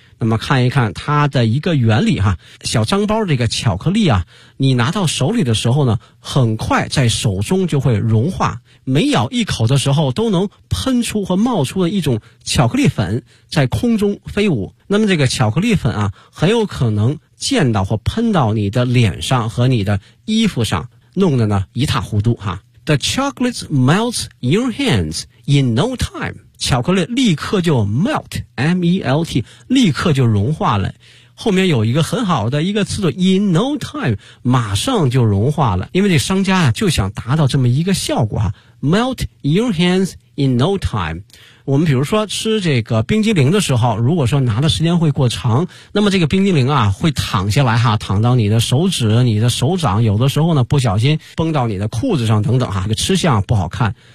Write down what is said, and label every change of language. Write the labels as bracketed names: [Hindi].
[Chinese] 那么看一看它的一个原理哈，小张包这个巧克力啊，你拿到手里的时候呢，很快在手中就会融化，每咬一口的时候都能喷出和冒出的一种巧克力粉在空中飞舞。那么这个巧克力粉啊，很有可能溅到或喷到你的脸上和你的衣服上，弄得呢一塌糊涂哈。 [English] The chocolate melts your hands in no time. [Chinese] 巧克力立刻就 melt, M-E-L-T, 立刻就融化了。后面有一个很好的一个词组 in no time, 马上就融化了。因为这商家啊就想达到这么一个效果啊。 [English] Melt your hands in no time. [Chinese] 我们比如说吃这个冰激凌的时候，如果说拿的时间会过长，那么这个冰激凌啊会躺下来哈，躺到你的手指、你的手掌，有的时候呢不小心崩到你的裤子上等等哈，这个吃相不好看。